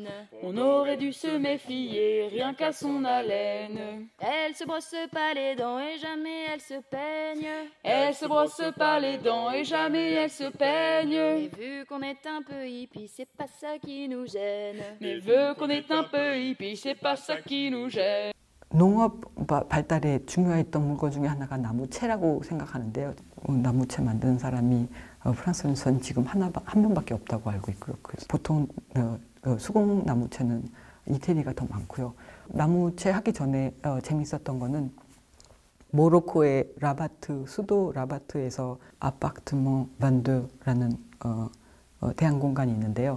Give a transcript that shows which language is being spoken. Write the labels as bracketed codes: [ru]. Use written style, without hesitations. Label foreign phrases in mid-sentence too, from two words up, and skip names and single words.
[fr] On aurait dû se méfier, rien qu'à son haleine. Elle se brosse pas les dents et jamais elle se peigne. Elle se brosse pas les dents et jamais elle se peigne. Mais vu qu'on est un peu hippie, c'est pas ça qui nous gêne. Mais vu qu'on est un peu hippie, c'est pas ça qui nous gêne. [ko] 농업 발달에 중요했던 물건 중에 하나가 나무채라고 생각하는데요. 나무채 만드는 사람이 프랑스에서는 지금 한 명밖에 없다고 알고 있고요. 그래서 보통 수공 나무채는 이태리가 더 많고요. 나무채 하기 전에 재밌었던 거는 모로코의 라바트, 수도 라바트에서 아파트먼 반드라는 대항공간이 있는데요.